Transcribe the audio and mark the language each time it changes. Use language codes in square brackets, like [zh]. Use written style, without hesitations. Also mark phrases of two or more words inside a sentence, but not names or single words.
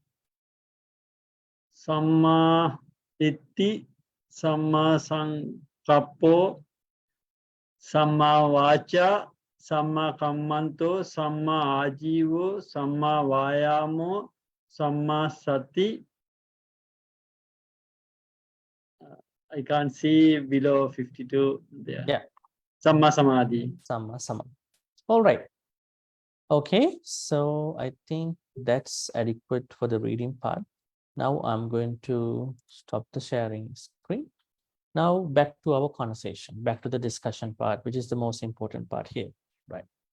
[pi] Samma ditti, samma sankappo, samma vacha, samma kammanto, samma ajivo, samma vayamo, samma sati. [en] I can't see below 52 there. Yeah. [pi] Samma samadhi. Samma. [en] All right. Okay, so I think that's adequate for the reading part. Now I'm going to stop the sharing screen. Now back to our conversation, back to the discussion part, which is the most important part here, right?